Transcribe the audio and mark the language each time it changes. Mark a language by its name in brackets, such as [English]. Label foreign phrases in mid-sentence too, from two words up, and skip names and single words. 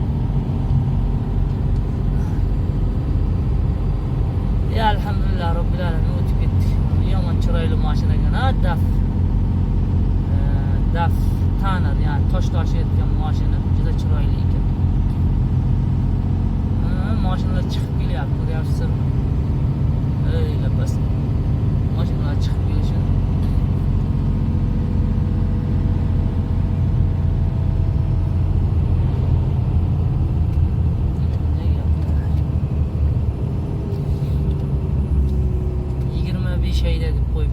[Uzbek] Ya [Arabic] alhamdulillah robbil alamin [Uzbek] o'tib ketdik. Yomon chiroyli mashinaga daf tanar, ya'ni tosh tashiyotgan mashina juda chiroyli ekan. Mashinalar chiqib kelyapti, ko'ryapsizlarmi? [Turkish] Öyle bas. Maşınlar çıkıp gelişiyor. Ne yaptılar? 21 şey dedik koyup.